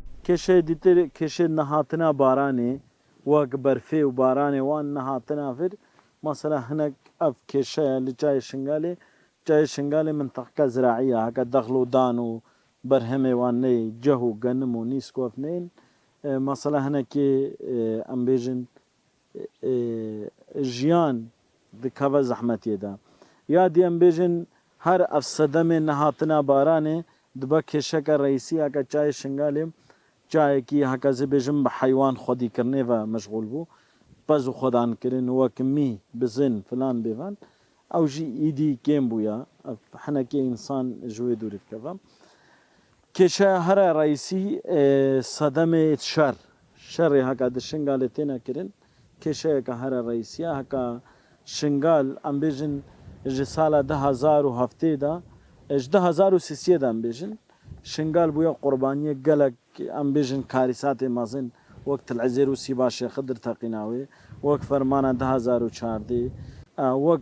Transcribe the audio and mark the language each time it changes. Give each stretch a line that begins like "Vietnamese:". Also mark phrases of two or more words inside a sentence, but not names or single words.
Kurdish: کێشەی دیتر کێشێ نەهاتنا بارانێ وەک بەرفێ و بارانێ وان نەهاتنا فر مەسەلا هەنێک ئەف کێشەیە لە جای شنگالێ جای شنگالێ منتەقەکە زراعیە هەکە دەخل و دان و بەرهەمێ وان نەی جەه و گەنم و نیسکۆف نین مەسەلا هەنێکێ ئەم بێژن ژیان دکەوە زەحمەتێدا یا دی ئەم بێژن هەر ئەف سەدەمێ نەهاتنا بارانێ دبە کێشەکە ڕئیسی هەکە جای شنگالێ جایەکی هەکەزە بێژم بە حیوان خۆدیکردنێڤە مەشغول بوو بەز و خۆدانکردن وەک می بزن فلان بێڤان ئەو ژی ئیدی کێم بووە حنەکێ ئینسان ژوێ دووری بکەوە کێشە هەرە ڕئیسی سەدەمێ شەڕێ هەکە دە شنگالێ تێنەکردن کێشەیەکە هەرە ڕئیسیە هەکە شنگال ئەم بێژن ji sala 2007 ji 2033 de em bêjin şingal bûye qurbaniyê gelek em bêjin karîsatê mezin wek Tilezêr û Sîbaşê Xidir teqînawê wek fermana 2014 wek